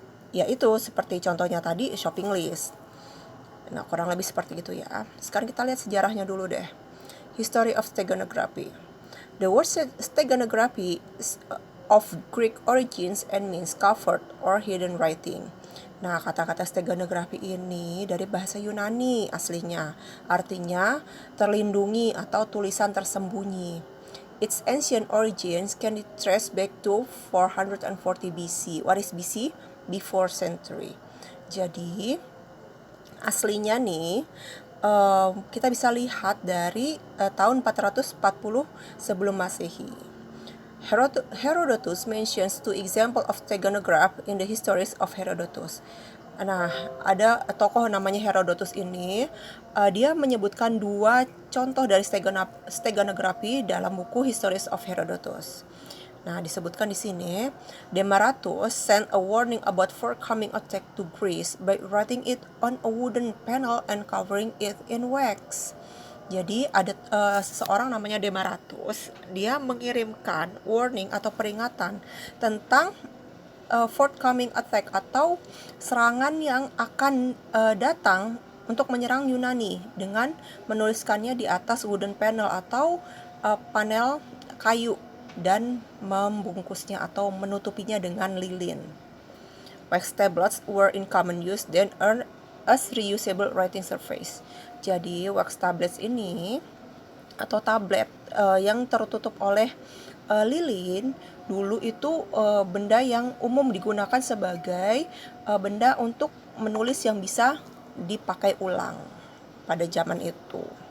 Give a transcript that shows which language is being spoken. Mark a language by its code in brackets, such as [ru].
[id] Yaitu seperti contohnya tadi, shopping list. Nah, kurang lebih seperti itu ya. Sekarang kita lihat sejarahnya dulu deh. [en] History of steganography. The word steganography is of Greek origins and means covered or hidden writing. [id] Nah, kata-kata steganography ini dari bahasa Yunani aslinya. Artinya terlindungi atau tulisan tersembunyi. [en] Its ancient origins can be traced back to 440 BC. What is BC? Before century. [id] Jadi, aslinya nih kita bisa lihat dari tahun 440 sebelum Masehi. [en] Herodotus mentions two examples of steganograph in the histories of Herodotus. [id] Nah, ada tokoh namanya Herodotus ini, dia menyebutkan dua contoh dari steganography dalam buku Histories of Herodotus. Nah, disebutkan di sini, [en] Demaratus sent a warning about forthcoming attack to Greece by writing it on a wooden panel and covering it in wax. [id] Jadi ada seseorang namanya Demaratus, dia mengirimkan warning atau peringatan tentang [en] forthcoming attack [id] atau serangan yang akan datang untuk menyerang Yunani, dengan menuliskannya di atas [en] wooden panel [id] atau panel kayu, dan membungkusnya atau menutupinya dengan lilin. [en] Wax tablets were in common use then earned as reusable writing surface. [id] Jadi wax tablets ini atau tablet yang tertutup oleh lilin dulu itu benda yang umum digunakan sebagai benda untuk menulis yang bisa dipakai ulang pada zaman itu.